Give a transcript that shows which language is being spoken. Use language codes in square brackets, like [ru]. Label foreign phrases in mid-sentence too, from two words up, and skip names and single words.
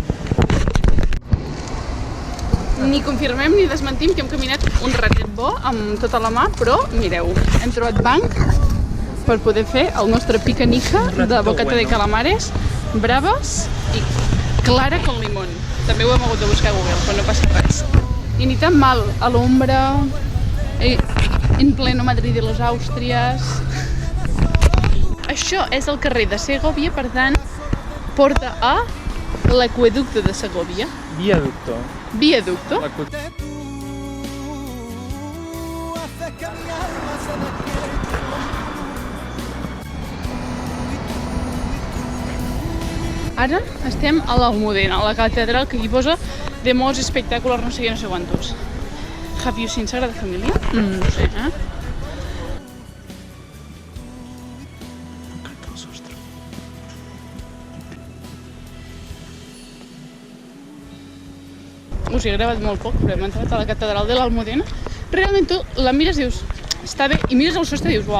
[ca] Ni confirmem ni desmentim que hem caminat un ratet bo amb tota la mà, però mireu, hem trobat banc per poder fer el nostre picanica de [es] bocata de calamares, [ca] braves i [es] clara con limón. [ca] També ho hem hagut de buscar a Google, però no passa res. I ni tan mal, a l'ombra, [es] en pleno Madrid de los Àustries. [ca] Això és el carrer de Segovia, per tant, porta a l'aqüeducte de Segovia. Viaducto. Viaducto. [es] de tú. Haces que mi alma se despierte con [ca] Ara estem a l'Almudena, a la catedral que aquí posa de molts espectacles, no sé què, no sé quantos. [en] Have you seen Sagrada Família? [ca] No sé, Us he gravat molt poc, però hem entrat a la catedral de l'Almudena. Realment tu la mires i dius, està bé, i mires el sostre i dius, uau.